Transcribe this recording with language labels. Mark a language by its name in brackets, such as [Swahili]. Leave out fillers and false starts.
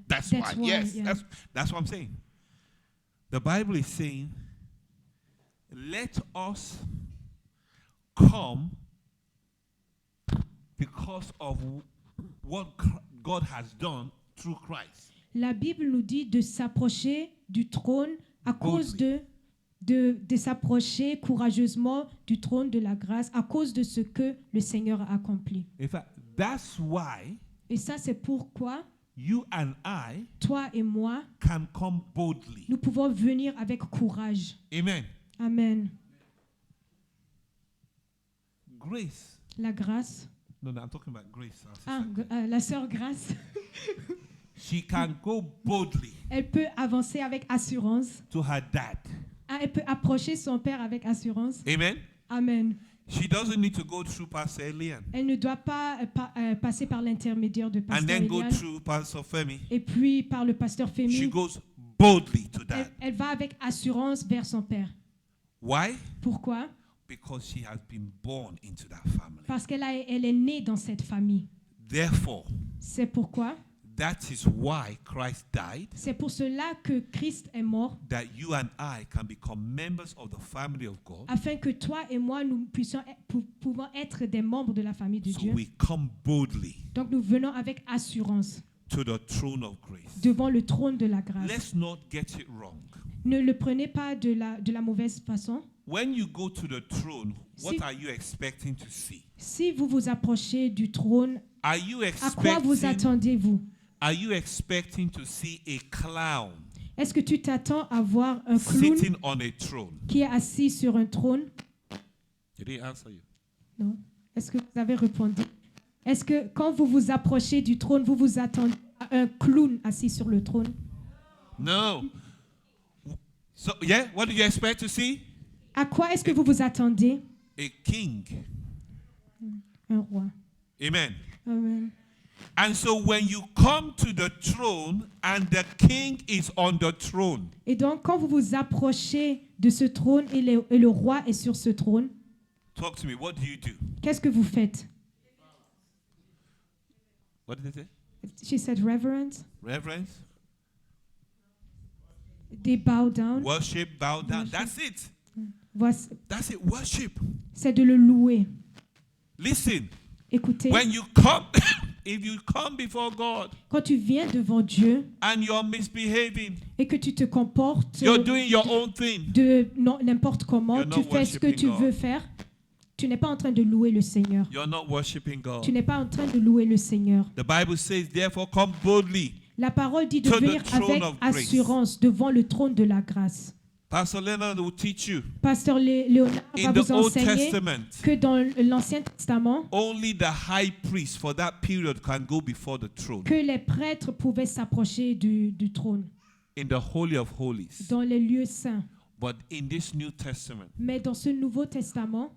[English] That's why. Yes, yeah. that's what I'm saying. The Bible is saying, let us come because of what God has done through Christ. [French] La Bible nous dit de s'approcher du trône à cause de s'approcher courageusement du trône de la grâce à cause de ce que le Seigneur a accompli. [English] In fact, that's why [French] Et ça, c'est pourquoi [English] you and I [French] toi et moi, [English] can come boldly. [French] nous pouvons venir avec courage. [English] Amen. [French] Amen. [English] Grace. [French] La grâce. [English] No, I'm talking about grace. [French] La sœur Grâce, [English] She can go boldly [French] elle peut avancer avec assurance. [English] to her dad. [French] Elle peut approcher son père avec assurance. [English] Amen. [French] Amen. [English] She doesn't need to go through Pastor Elian [French] Elle ne doit pas passer par l'intermédiaire de [English] and [French] pasteur [English] then go [French] Eliane [English] through Pastor Femi. [French] et puis par le pasteur [English] She [French] Fémi. [English] goes boldly to dad. [French] Elle va avec assurance vers son père. [English] Why? [French] Pourquoi? [English] Because she has been born into that family. [French] Parce elle est née dans cette famille. [English] Therefore, [French] C'est pourquoi? [English] that is why Christ died, [French] C'est pour cela que Christ est mort, [English] that you and I can become members of the family of God. [French] afin que toi et moi, nous pouvons être des membres de la famille de [English] So [French] Dieu. [English] we come boldly [French] Donc nous venons avec assurance [English] to the throne of grace. [French] devant le trône de la grâce. [English] Let's not get it wrong. [French] Ne le prenez pas de la mauvaise façon. [English] When you go to the throne, what [French] Si- [English] are you expecting to see? [French] Si vous vous approchez du trône, [English] Are you [French] à quoi vous [English] expecting, [French] attendez-vous? [English] are you expecting to see a clown [French] Est-ce que tu t'attends à voir un clown [English] sitting on a throne? [French] qui est assis sur un trône? [English] Did he answer you? [French] Non. Est-ce que vous avez répondu? Est-ce que quand vous vous approchez du trône, vous vous attendez à un clown assis sur le trône? [English] No. So, yeah, what do you expect to see? [French] À quoi est-ce que vous vous attendez? [English] A king. [French] Un roi. [English] Amen. [French] Amen. [English] And so when you come to the throne and the king is on the throne, [French] Et donc, quand vous vous approchez de ce trône et le roi est sur ce trône, [English] talk to me. What do you do? [French] qu'est-ce que vous faites? [English] What did they say? She said reverence. Reverence, They bow down. worship, bow down. Worship. That's it. [French] Voici, [English] That's it. Worship. [French] c'est de le louer. [English] Listen. [French] Écoutez, [English] When you come, if you come before God [French] quand tu viens devant Dieu [English] and you're misbehaving, [French] et que tu te comportes [English] you're doing your own thing. [French] de n'importe comment, [English] You're [French] tu [English] not [French] fais ce que [English] worshiping [French] tu [English] God. [French] veux faire, tu n'es pas en train de louer le Seigneur. [English] You're not worshiping [French] Tu [English] God. [French] n'es pas en train de louer le Seigneur. [English] The Bible says, therefore, come boldly. [French] La parole dit de [English] To the [French] venir [English] throne [French] avec [English] of grace. [French] assurance devant le trône de la grâce. [English] Pastor Leonard will teach you. [French] Pasteur Léonard va [English] In the [French] vous [English] Old [French] enseigner [English] Testament, [French] que dans l'Ancien Testament, [English] only the high priest for that period can go before the throne [French] que les prêtres pouvaient s'approcher du trône [English] in the Holy of Holies. [French] dans les lieux saints. [English] But in this New Testament, [French] Mais dans ce Nouveau Testament,